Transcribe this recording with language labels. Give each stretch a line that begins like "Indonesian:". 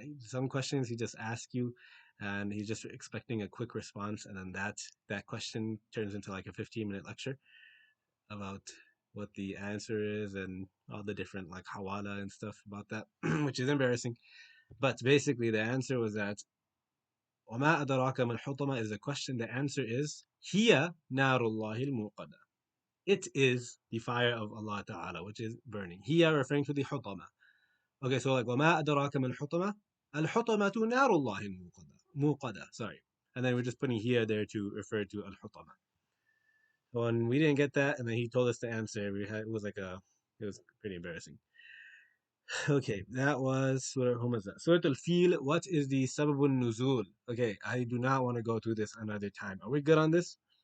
English: Some questions he just asks you, and he's just expecting a quick response, and then that question turns into like a 15-minute lecture about what the answer is and all the different like hawala and stuff about that, which is embarrassing. But basically, the answer was that
Arabic: وَمَا أَدْرَاكَ مَا الْحُطَمَةِ
English: is a question. The answer is
Arabic: هي نار الله الموقدة.
English: It is the fire of Allah Ta'ala, which is burning. Here referring to the hutama. Okay, so like
Arabic: وَمَا أَدْرَاكَ مَا الْحُطَمَةِ الْحُطَمَةُ نَارُ اللَّهِ الْمُوقَدَةِ. موقدة,
English: sorry. And then we're just putting here there to refer to al-hutama. When we didn't get that, and then he told us the answer, it was pretty embarrassing. Okay, that was Surah, whom is that? Surah Al-Fil, what is the Sababun Nuzul? Okay, I do not want to go through this another time. Are we good on this?